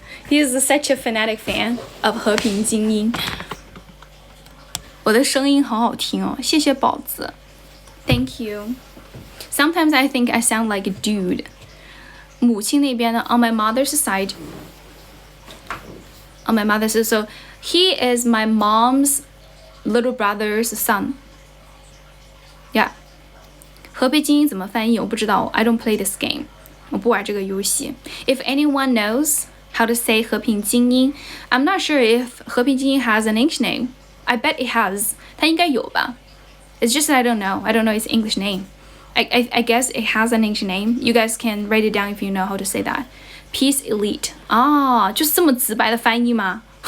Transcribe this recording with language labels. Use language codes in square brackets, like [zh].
[en] He's such a fanatic fan of 和平精英。 [zh] 我的声音好好听哦，谢谢宝子 ， [en] Thank you. Sometimes I think I sound like a dude. [zh] 母亲那边呢 [en] ，on my mother's side, so he is my mom's little brother's son. Yeah. [zh] 和平精英怎么翻译？我不知道 [en] I don't play this game. [zh] 我不玩这个游戏。 [en] If anyone knows how to say 和平精英, I'm not sure if 和平精英 has an English name. I bet it has. [zh] 它应该有吧 [en] It's just that I don't know. I don't know its English name. I guess it has an English name. You guys can write it down if you know how to say that. Peace Elite. [zh] 啊，就是这么直白的翻译吗？